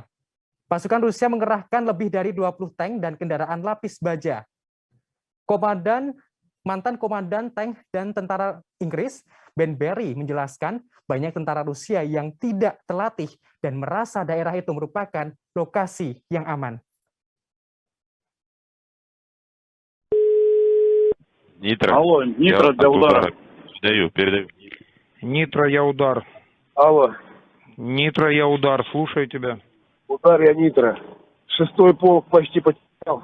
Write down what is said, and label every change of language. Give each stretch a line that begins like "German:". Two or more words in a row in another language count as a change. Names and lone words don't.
Indonesian: Pasukan Rusia mengerahkan lebih dari 20 tank dan kendaraan lapis baja. Mantan komandan tank dan tentara Inggris, Ben Berry, menjelaskan banyak tentara Rusia yang tidak terlatih dan merasa daerah itu merupakan lokasi yang aman.
Russian: Нитро. Алло, Нитро для удара. Передаю. Нитро, я удар. Алло, Нитро, я удар. Слушаю тебя. удар я Нитро. 6-й полк почти потерял.